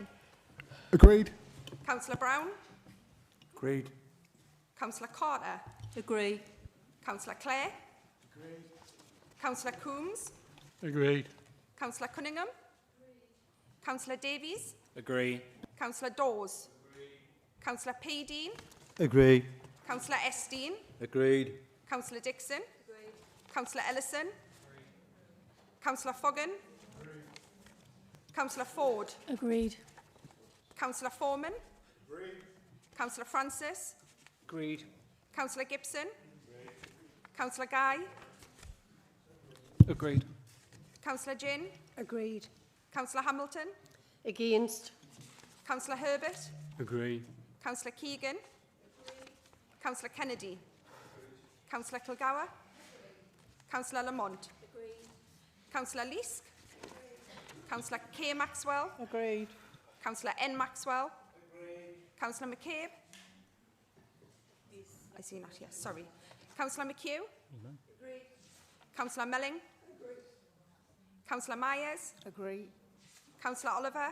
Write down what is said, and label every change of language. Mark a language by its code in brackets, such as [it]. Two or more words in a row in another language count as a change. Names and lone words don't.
[en] Agreed. Councillor Brown. Agreed. Councillor Carter. Agree. Councillor Clare. Agreed. Councillor Coombs. Agreed. Councillor Cunningham. Councillor Davies. Agree. Councillor Dawes. Councillor Paydean. Agree. Councillor Esteen. Agreed. Councillor Dixon. Councillor Ellison. Councillor Foggin. Councillor Ford. Agreed. Councillor Foreman. Agreed. Councillor Francis. Agreed. Councillor Gibson. Councillor Guy. Agreed. Councillor Ginn. Agreed. Councillor Hamilton. Against. Councillor Herbert. Agreed. Councillor Keegan. Councillor Kennedy. Councillor Kilgour. Councillor Lamont. Councillor Leask. Councillor K. Maxwell. Agreed. Councillor N. Maxwell. Councillor McCabe. I see not, yes, sorry. Councillor McHugh. Councillor Melling. Councillor Myers. Agree. Councillor Oliver.